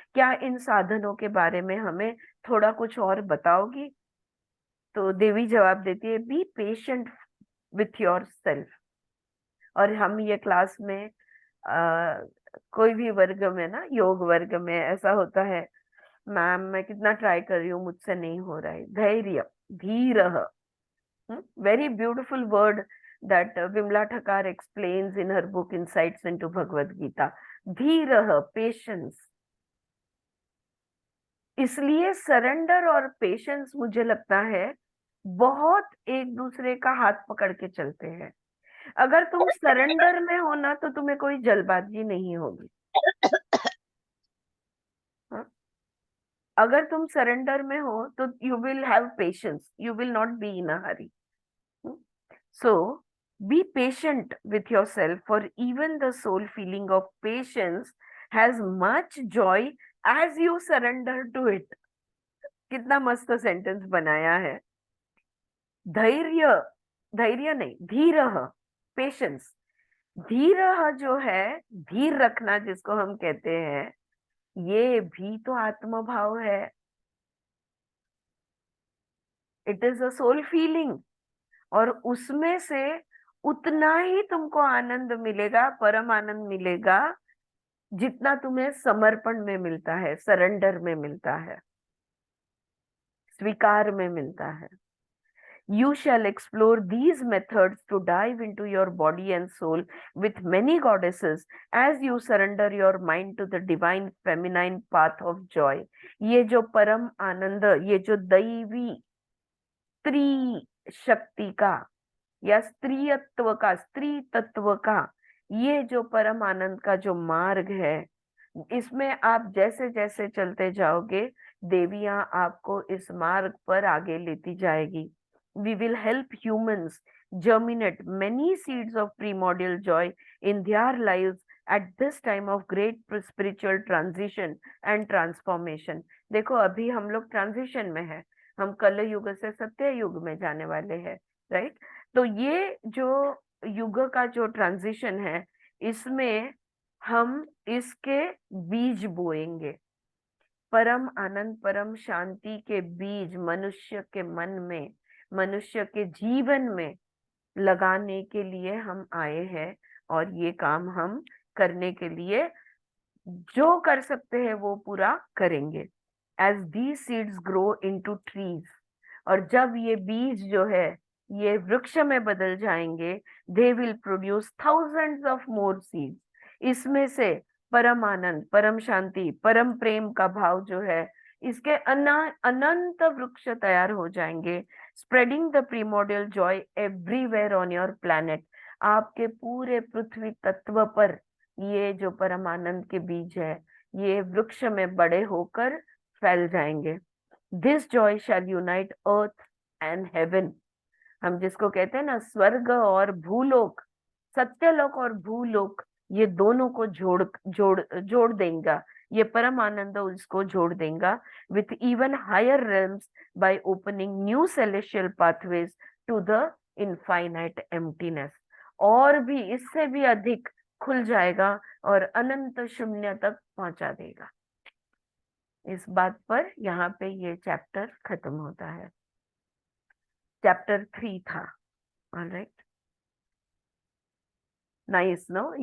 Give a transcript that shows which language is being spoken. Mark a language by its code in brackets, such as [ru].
[hi] क्या इन साधनों के बारे में हमें थोड़ा कुछ और बताओगी? तो देवी जवाब देती है, [en] Be patient with yourself. [hi] और हम ये क्लास में कोई भी वर्ग में ना, योग वर्ग में ऐसा होता है, मैम मैं कितना ट्राई कर रही हूँ, मुझसे नहीं हो रहा है। [en] धैर्य, धीरः, very beautiful word that Vimla Thakar explains in her book Insights into Bhagavad Gita. [hi] धीरः, पेशेंस। इसलिए सरेंडर और पेशेंस मुझे लगता है बहुत एक दूसरे का हाथ पकड़ के चलते हैं। अगर तुम सरेंडर में हो ना तो तुम्हें कोई जल्दबाजी नहीं होगी। हाँ? अगर तुम सरेंडर में हो तो [en] You will have patience, you will not be in a hurry. So be patient with yourself, for even the soul feeling of patience has much joy as you surrender to it. [hi] कितना मस्त sentence बनाया है। धैर्य, धैर्य नहीं, धीरः, patience. धीरः जो है, धीर रखना जिसको हम कहते हैं, ये भी तो आत्मभाव है। [en] it is a soul feeling, [hi] और उसमें से उतना ही तुमको आनंद मिलेगा, परम आनंद मिलेगा, जितना तुम्हें समर्पण में मिलता है, सरेंडर में मिलता है, स्वीकार में मिलता है। [en] You shall explore these methods to dive into your body and soul with many goddesses as you surrender your mind to the divine feminine path of joy. [hi] ये जो परम आनंद, ये जो दैवी स्त्री शक्ति का या स्त्रीत्व का, स्त्री तत्व का, ये जो परम आनंद का जो मार्ग है, इसमें आप जैसे जैसे चलते जाओगे, देवियां आपको इस मार्ग पर आगे लेती जाएगी। [en] We will help humans germinate many seeds of primordial joy in their lives at this time of great spiritual transition and transformation. [hi] देखो अभी हम लोग ट्रांजिशन में है, हम कल युग से सत्य युग में जाने वाले हैं, राइट? तो ये जो युग का जो ट्रांजिशन है, इसमें हम इसके बीज बोएंगे। परम आनंद, परम शांति के बीज मनुष्य के मन में, मनुष्य के जीवन में लगाने के लिए हम आए हैं, और ये काम हम करने के लिए जो कर सकते हैं वो पूरा करेंगे। [en] As these seeds grow into trees, [hi] और जब ये बीज जो है ये वृक्ष में बदल जाएंगे, [en] they will produce thousands of more seeds. [hi] इसमें से परम आनंद, परम शांति, परम प्रेम का भाव जो है, इसके अनंत वृक्ष तैयार हो जाएंगे, [en] Spreading the primordial joy everywhere on your planet. [hi] आपके पूरे पृथ्वी तत्व पर ये जो परम आनंद के बीज है, ये वृक्ष में बड़े होकर फैल जाएंगे। [en] This joy shall unite earth and heaven. [hi] हम जिसको कहते हैं ना, स्वर्ग और भूलोक, सत्यलोक और भूलोक, ये दोनों को जोड़ देगा। ये परम आनंद उसको जोड़ देगा [en] with even higher realms by opening new celestial pathways to the infinite emptiness. [hi] और भी इससे भी अधिक खुल जाएगा और अनंत शून्य तक पहुंचा देगा। इस बात पर यहाँ पे ये चैप्टर खत्म होता है। चैप्टर 3 था। Alright, nice, no?